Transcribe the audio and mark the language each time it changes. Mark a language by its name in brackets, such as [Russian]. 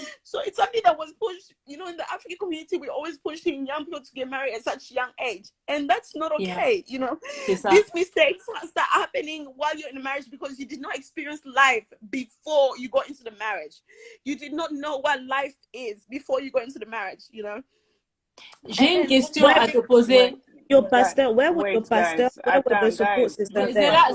[English] So it's something that was pushed, in the African community, we're always pushing young people to get married at such a young age. And that's not okay, These mistakes start happening while you're in a marriage because you did not experience life before you got into the marriage. You did not know what life is before you got into the marriage, [French] J'ai une question à te poser. [English] Your pastor, where was your pastor? Where were the support systems there?